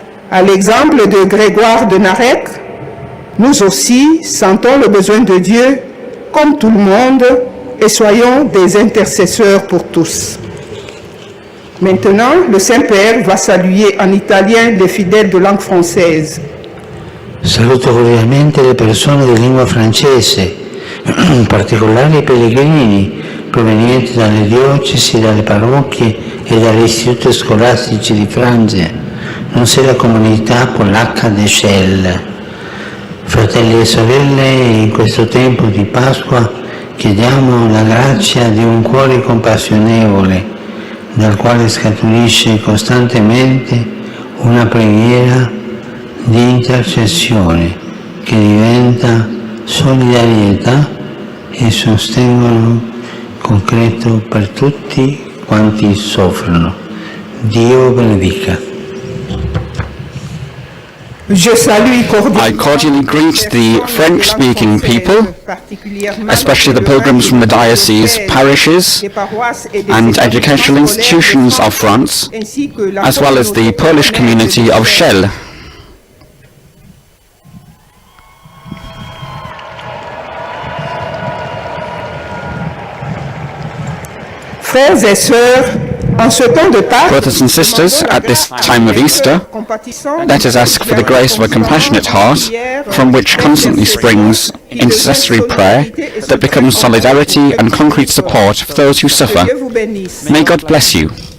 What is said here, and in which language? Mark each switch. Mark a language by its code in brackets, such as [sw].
[fr] À l'exemple de Grégoire de Narek, nous aussi sentons le besoin de Dieu comme tout le monde et soyons des intercesseurs pour tous. Maintenant, le Saint-Père va saluer en italien les fidèles de langue française. [it] Saluto cordialmente le persone di lingua francese, in particolare i pellegrini provenienti dalle diocesi, dalle parrocchie e dagli istituti scolastici di Francia, nonché la comunità polacca di Shell. Fratelli e sorelle, in questo tempo di Pasqua chiediamo la grazia di un cuore compassionevole, dal quale scaturisce costantemente una preghiera di intercessione che diventa solidarietà e sostegno concreto per tutti quanti soffrono. Dio benedica. [en] I cordially greet the French-speaking people, especially the pilgrims from the diocese, parishes and educational institutions of France, as well as the Polish community of Shell. [fr] Frères et sœurs, en ce temps de Pâques, [en] Brothers and sisters, at this time of Easter, let us ask for the grace of a compassionate heart, from which constantly springs intercessory prayer that becomes solidarity and concrete support for those who suffer. May God bless you.